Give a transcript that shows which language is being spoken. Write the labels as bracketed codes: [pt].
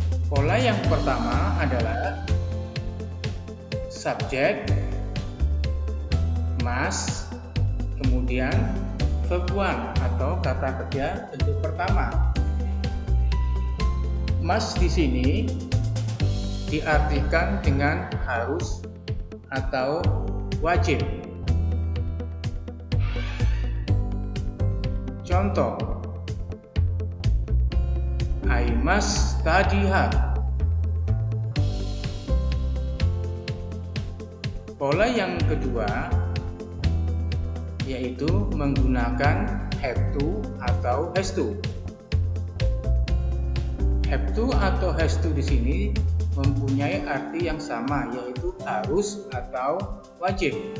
[id] Pola yang pertama adalah subjek, must, kemudian verb one atau kata kerja bentuk pertama. Must di sini diartikan dengan harus atau wajib. Contoh, [en] I must study hard. [id] Pola yang kedua yaitu menggunakan have to atau has to. Have to atau has to di sini mempunyai arti yang sama, yaitu harus atau wajib.